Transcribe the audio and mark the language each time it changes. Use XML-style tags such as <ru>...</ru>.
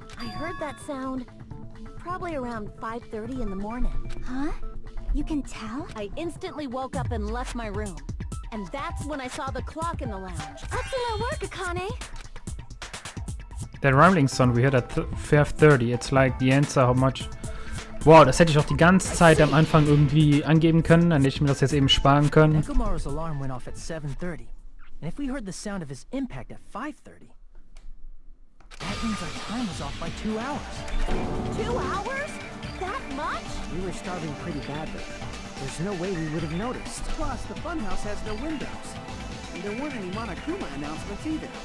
<en>I heard that sound probably around 5:30 in the morning. Huh? You can tell? I instantly woke up and left my room. And that's when I saw the clock in the lounge. Excellent work, Akane! Der Rumbling Sound we heard at 5:30. It's like the answer how much.</en> <de>Wow, das hätte ich auch die ganze Zeit am Anfang irgendwie angeben können, dann hätte ich mir das jetzt eben sparen können.</de> <en>Nekomaru's alarm went off at 7:30, and if we heard the sound of his impact at 5:30, that means our time was off by 2 hours. 2 hours? That much? We were starving pretty badly. There's no way we would have noticed. Plus, the funhouse has no windows. And there weren't any Monokuma announcements either.</en>